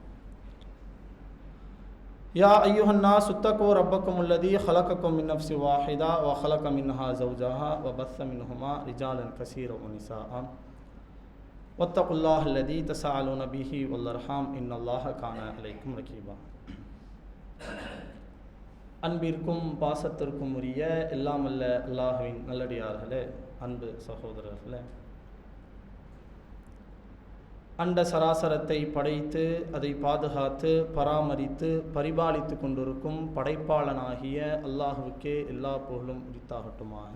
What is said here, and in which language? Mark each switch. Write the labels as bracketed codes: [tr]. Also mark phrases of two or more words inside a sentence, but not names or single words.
[ar] يا أيها الناس اتقوا ربكم الذي خلقكم من نفس واحدة وخلق منها زوجها وبث منهما رجالا كثيرا ونساء واتقوا الله الذي تساءلون به والأرحام إن الله كان عليكم رقيبا. [ta] அன்பிற்கும் பாசத்திற்கும் உரிய எல்லாம் அல்ல அல்லாஹ்வின் நல்லடியார்களே, அன்பு சகோதரர்களே, அண்ட சராசரத்தை படைத்து அதை பாதுகாத்து பராமரித்து பரிபாலித்து கொண்டிருக்கும் படைப்பாளனாகிய அல்லாஹுவுக்கே எல்லா புகழும் உரித்தாகட்டுமாக.